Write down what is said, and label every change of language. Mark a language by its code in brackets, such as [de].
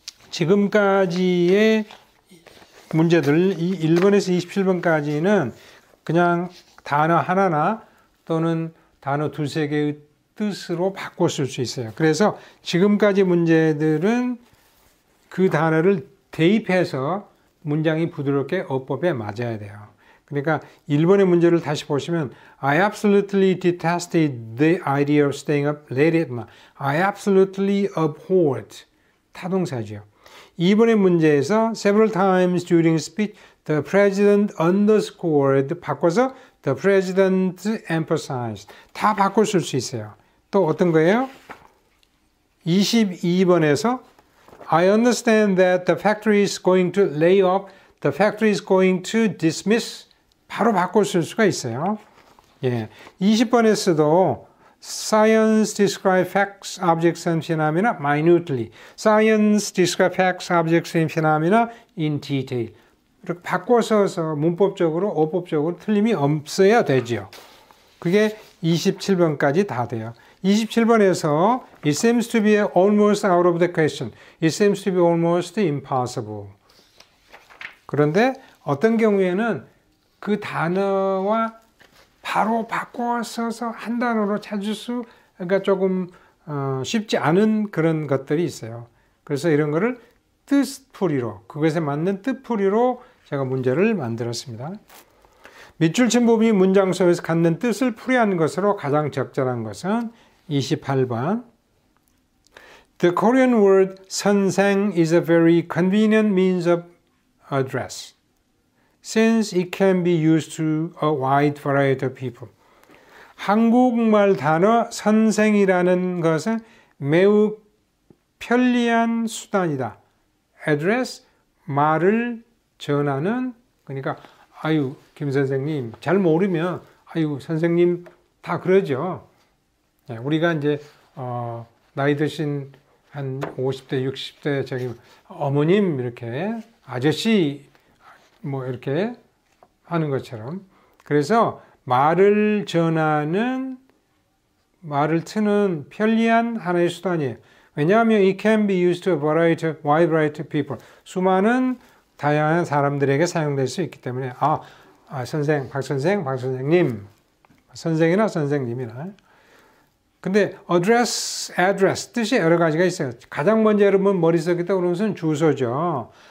[ko] 지금까지의 문제들, 1번에서 27번까지는 그냥 단어 하나나 또는 단어 두세 개의 뜻으로 바꿨을 수 있어요. 그래서 지금까지 문제들은 그 단어를 대입해서 문장이 부드럽게 어법에 맞아야 돼요. 그러니까 1번의 문제를 다시 보시면 [en] I absolutely detested the idea of staying up late at night. I absolutely abhorred. [ko] 타동사죠. 2번의 문제에서 [en] several times during speech the president underscored [ko] 바꿔서 [en] the president emphasized. [ko] 다 바꿨을 수 있어요. 또 어떤 거예요? 22번에서 [en] I understand that the factory is going to lay off, the factory is going to dismiss. [ko] 바로 바꿨을 수가 있어요. 예. [en] 20번에서도 Science describe facts, objects and phenomena minutely. Science describe facts, objects and phenomena in detail. [ko] 이렇게 바꿔서 문법적으로, 어법적으로 틀림이 없어야 되죠. 그게 27번까지 다 돼요. [en] 27번에서 It seems to be almost out of the question. It seems to be almost impossible. [ko] 그런데 어떤 경우에는 그 단어와 바로 바꿔서 한 단어로 찾을 수가 조금 쉽지 않은 그런 것들이 있어요. 그래서 이런 거를 뜻풀이로, 그것에 맞는 뜻풀이로 제가 문제를 만들었습니다. 밑줄 친 부분이 문장 속에서 갖는 뜻을 풀이하는 것으로 가장 적절한 것은 28번. [en] The Korean word 선생 is a very convenient means of address, since it can be used to a wide variety of people. [ko] 한국말 단어 선생이라는 것은 매우 편리한 수단이다. address, 말을 전하는, 그러니까 아유 김 선생님 잘 모르면 아유 선생님 다 그러죠. 우리가 이제 나이 드신 한 50대 60대 저기 어머님 이렇게 아저씨 뭐 이렇게 하는 것처럼, 그래서 말을 전하는, 말을 트는 편리한 하나의 수단이에요. 왜냐하면 [en] it can be used to a wide variety of people. [ko] 수많은 다양한 사람들에게 사용될 수 있기 때문에 선생, 박 선생, 박 선생님, 선생이나 선생님이나. 근데 address 뜻이 여러 가지가 있어요. 가장 먼저 여러분 머릿속에 떠오르는 것은 주소죠.